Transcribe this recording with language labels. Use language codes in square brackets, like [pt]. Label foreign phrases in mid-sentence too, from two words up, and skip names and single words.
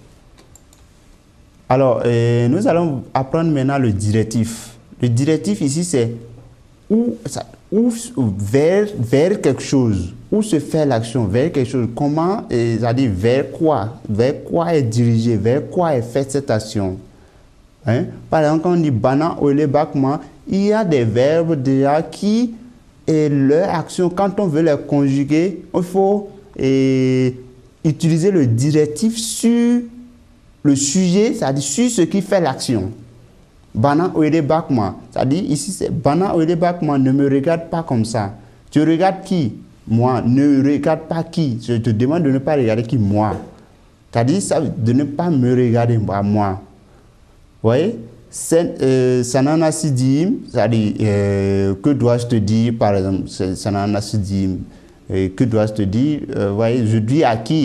[fr] Alors, nous allons apprendre maintenant le directif. Le directif ici, c'est vers quelque chose, où se fait l'action, vers quelque chose. Comment, c'est-à-dire vers quoi est dirigé, vers quoi est faite cette action. Hein? Par exemple, quand on dit [tr] bana, ole, bakma, [fr] il y a des verbes déjà qui et leur action, quand on veut les conjuguer, il faut utiliser le directif sur le sujet, c'est-à-dire sur ce qui fait l'action. [tr] Bana oede bakma, [fr] c'est-à-dire ici c'est [tr] Bana oede bakma, [fr] ne me regarde pas comme ça. Tu regardes qui? Moi. Ne regarde pas qui? Je te demande de ne pas regarder qui? Moi. C'est-à-dire de ne pas me regarder moi. Vous voyez? [tr] Sanana Sidim, [fr] c'est-à-dire que dois-je te dire, par exemple, [tr] Sanana Sidim, [fr] que dois-je te dire, voyez, je dis à qui?